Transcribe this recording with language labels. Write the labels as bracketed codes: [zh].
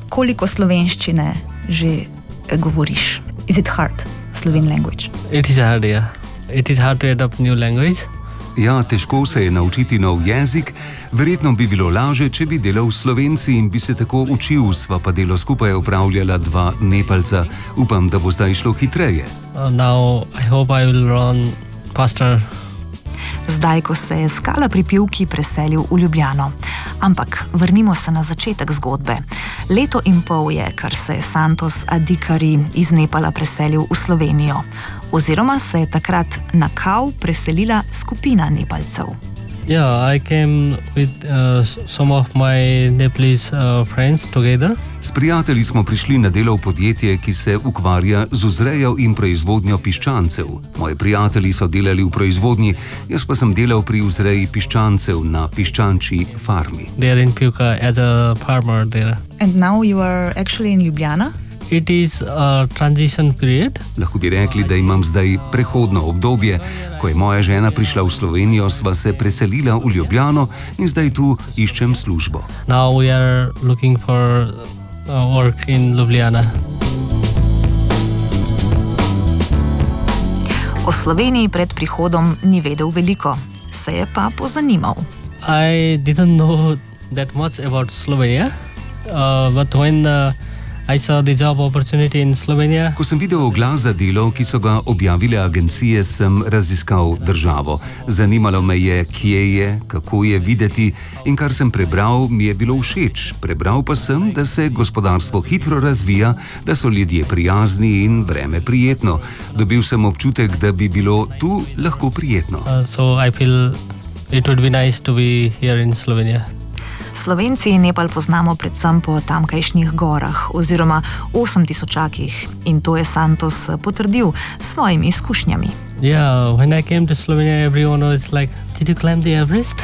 [sl] Koliko slovenščine že govoriš? [en] Is it hard, Slovene language? It is hard, yeah. It is hard to adopt new language. [sl] Ja, težko se je naučiti nov jezik. Verjetno bi bilo lažje, če bi delal v Slovenci in bi se tako učil. Sva pa delo skupaj opravljala dva Nepalca. Upam, da bo zdaj šlo hitreje. [en] Now, I hope I will run faster. [sl] Zdaj, ko se je Skala pri Pivki preselil v Ljubljano. Ampak vrnimo se na začetek zgodbe. Leto in pol je, kar se je Santos Adikari iz Nepala preselil v Slovenijo. Oziroma se je takrat na kao preselila skupina Nepalcev. [en] Ja, yeah, I came with some of my Nepalese friends together. [sl] S prijatelji smo prišli na delo v podjetje, ki se ukvarja z vzrejo in proizvodnjo piščancev. Moji prijatelji so delali v proizvodnji, jaz pa sem delal pri vzreji piščancev na piščančji farmi. [en] They are in Pivka as a farmer there. And now you are actually in Ljubljana? It is a transition period. [sl] Lahko bi rekli, da imam zdaj prehodno obdobje. Ko je moja žena prišla v Slovenijo, sva se preselila v Ljubljano in zdaj tu iščem službo. [en] Now we are looking for work in Ljubljana. [sl] O Sloveniji pred prihodom ni vedel veliko, se je pa pozanimal. [en] I didn't know that much about Slovenia, but when I saw the job opportunity in Slovenia. [sl] Ko sem videl oglas za delo, ki so ga objavile agencije, sem raziskal državo. Zanimalo me je, kje je, kako je videti, in kar sem prebral, mi je bilo všeč. Prebral pa sem, da se gospodarstvo hitro razvija, da so ljudje prijazni in vreme prijetno. Dobil sem občutek, da bi bilo tu lahko prijetno. [en] So I feel it would be nice to be here in Slovenia. [sl] Slovenci Nepal poznamo predvsem po tamkajšnjih gorah oziroma 8000-akih in to je Santos potrdil s svojimi izkušnjami. [en] Yeah, when I came to Slovenia, everyone was like, did you climb the Everest?